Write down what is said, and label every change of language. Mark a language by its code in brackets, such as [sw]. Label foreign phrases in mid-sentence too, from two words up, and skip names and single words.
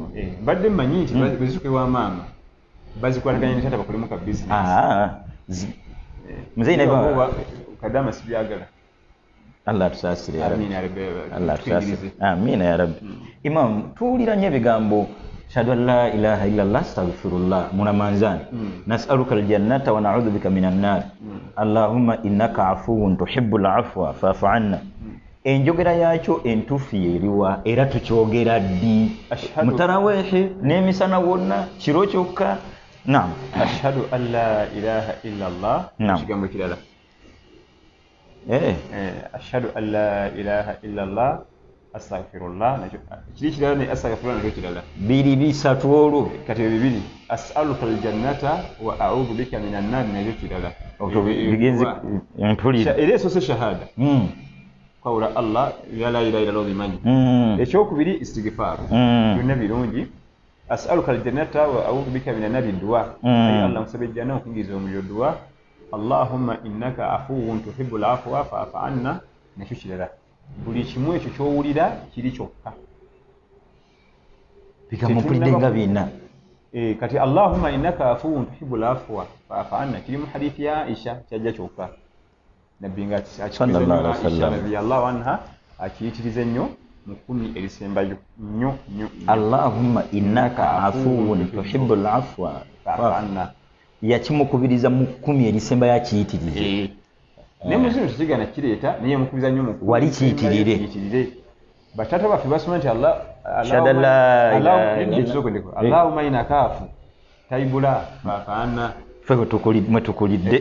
[lg] mbadde mmanyi nti bwe zisuke wa maama bazikwataganya ne taata bakolemu ka bizinesi muzeyi naye kadama sibyagala Allah atusaasire [ar] يا رب [lg] Allah atusaasire amiina amiina [ar] يا رب [lg] Imam tuwulira nnyo ebigambo [ar] أشهد أن لا إله إلا الله أستغفر الله [lg] munamanzani [ar] نسألك الجنة ونعوذ بك من النار اللهم إنك عفو تحب العفو فاعف عنا [lg] enjogera yaakyo entuufu yeriwa era tukyogera ddi mutaraweehe n'emisana wonna kiro kyokka naam [ar] أشهد أن لا إله إلا الله [lg] kigambo kirala [ar] أشهد أن لا إله إلا الله astaghfirullah [lg] kiri kirala ne [ar] astaghfirullah [lg] nakyo kirala biri bisatu olwo kati bibiri [ar] أسألك الجنة وأعوذ بك من النار [lg] nakyo kirala bigenze mpulira era esose shahada [ar] قول الله لا إله إلا الله [lg] bimanyi ekyokubiri istighfar byonna birungi [ar] أسألك الجنة وأعوذ بك من النار [lg] du'a ay Allah musabe janna okuyingiza omuliro du'a [ar] اللهم إنك عفو تحب العفو فاعف عنا [lg] nakyo kirala buli kimu ekyo kyowulira kiri kyokka bigamupulidde nga bina kati [ar] اللهم إنك عفو تحب العفو فاعف عنا [lg] kiri mu hadithi ya Aisha kyajja kyokka nabbi nga [ar] صلى الله عليه وسلم رضي الله عنها [lg] akiyitiriza nnyo mu kkumi erisembayo nnyo [ar] اللهم إنك عفو تحب العفو فاعف عنا [lg] yakimukubiriza mu kkumi erisembayo akiyitirize ne muzino tekigana kireeta naye mukubiza nnyo mukulu wali kiyitirire batata baffe basoma nti [ar] اللهم إناكعفو تيبولا فافانا [lg] ffe mwetukulidde